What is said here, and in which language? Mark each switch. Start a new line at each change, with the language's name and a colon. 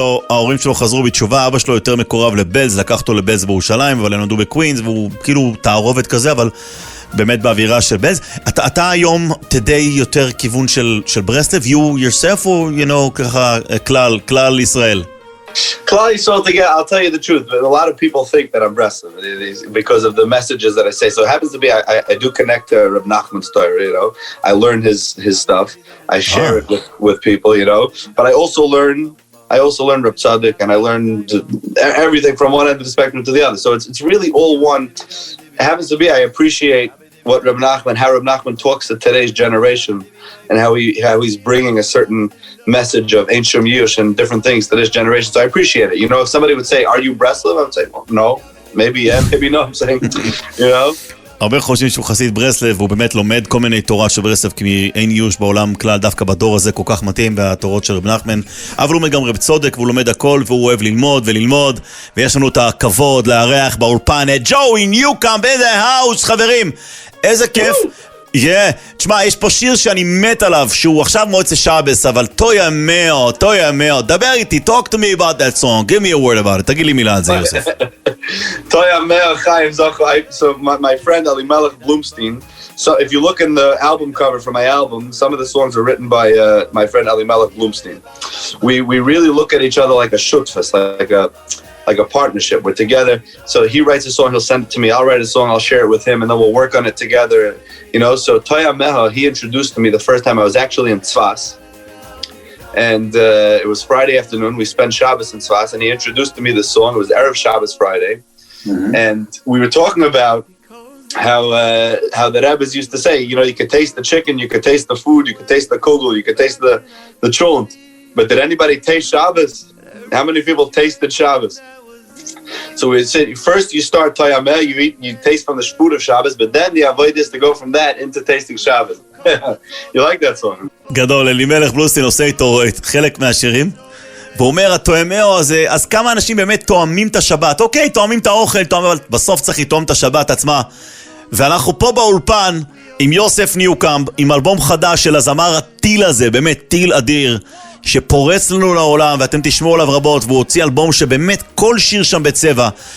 Hebrew: ההורים שלו חזרו בתשובה, אבא שלו יותר מקורב לבלז, לקח אותו לבלז בירושלים, אבל הם נולדו בקווינס, והוא כאילו תערובת כזה, אבל באמת באווירה של בלז. אתה היום תדי יותר כיוון של ברסלב,
English: you yourself,
Hebrew: או,
English: you know,
Hebrew: ככה, כלל ישראל?
English: Klal Yisrael together, I'll tell you the truth, but a lot of people think that I'm Breslov because of the messages that I say. So it happens to be, I do connect to Reb Nachman's Torah, you know. I learn his stuff. I share it with people, you know. But I also learn Reb Tzaddik, and I learned everything from one end of the spectrum to the other. So it's really all one. It happens to be, I appreciate what Reb Nachman, how Reb Nachman talks to today's generation, and how he's bringing a certain message of Ein Shum Yush and different things to this generation. So I appreciate it. You know, if somebody would say, "Are you Breslov?" I would say, well, "No, maybe yeah, maybe no." I'm saying, you know.
Hebrew: הרבה חושבים שהוא חסיד ברסלב, והוא באמת לומד כל מיני תורה של ברסלב, כי אין יוש בעולם כלל, דווקא בדור הזה כל כך מתאים, והתורות של רב נחמן. אבל הוא לומד גם רב צודק, והוא לומד הכל, והוא אוהב ללמוד וללמוד, ויש לנו את הכבוד לארח באולפן את ג'וי ניוקומב
English: in the house,
Hebrew: חברים. איזה כיף. תשמע, יש פה שיר שאני מת עליו, שהוא עכשיו מועצה שבס, אבל טויה מאו, דבר איתי,
English: talk to me about that song, give me a word about it,
Hebrew: תגיד לי מילה על זה, יוסף.
English: Toya Me'er Chaim Zacho. So my friend Elimelech Bloomstein. So if you look in the album cover for my album, some of the songs are written by my friend Elimelech Bloomstein. We really look at each other like a shutfus, like a partnership. We're together. So he writes a song, he'll send it to me. I'll write a song, I'll share it with him, and then we'll work on it together. You know. So Toya Me'er, he introduced to me the first time I was actually in Tzfas. And it was Friday afternoon. We spent Shabbos in Tzfas, and he introduced to me this song. It was Erev Shabbos Friday. Mm-hmm. And we were talking about how the Rebbes used to say, you know, you could taste the chicken, you could taste the food, you could taste the kugel, you could taste the cholent. But did anybody taste Shabbos? How many people tasted Shabbos? So we said, first you start Toyameh, you taste from the shput of Shabbos, but then the avoid is to go from that into tasting Shabbos. You like that song?
Hebrew: גדול, אלימלך בלוסטין עושה איתו חלק מהשירים, והוא אומר, התואמאו הזה, אז כמה אנשים באמת תואמים את השבת? אוקיי, תואמים את האוכל, אבל בסוף צריך לתואם את השבת עצמה. ואנחנו פה באולפן עם יוסף ניוקומב, עם אלבום חדש של הזמר הטיל הזה, באמת טיל אדיר, שפורץ לנו לעולם, ואתם תשמעו עליו רבות, והוא הוציא אלבום שבאמת כל שיר שם בצבע.